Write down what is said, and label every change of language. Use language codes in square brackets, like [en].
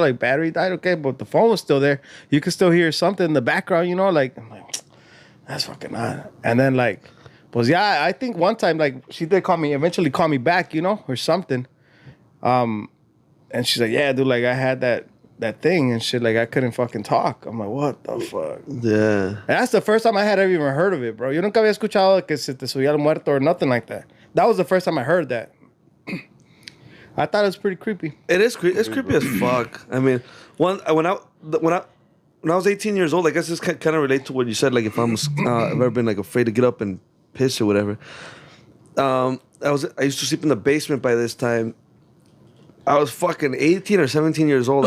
[en] Like battery died, okay, but the phone was still there. You could still hear something in the background, you know, like I'm like, that's fucking odd. And then like, was yeah, I think one time like she did call me, eventually call me back, you know, or something. And she's like, yeah, dude, like I had that thing and shit, like I couldn't fucking talk. I'm like, what the fuck? Yeah. And that's the first time I had ever even heard of it, bro. [es] Yo nunca había escuchado que se te subía el muerto [en] or nothing like that. That was the first time I heard that. I thought it was pretty creepy. It is it's creepy as fuck. I mean, when I was 18 years old, I guess this kind of relate to what you said. Like if I'm ever been like afraid to get up and piss or whatever. I used to sleep in the basement by this time. I was fucking 18 or 17 years old.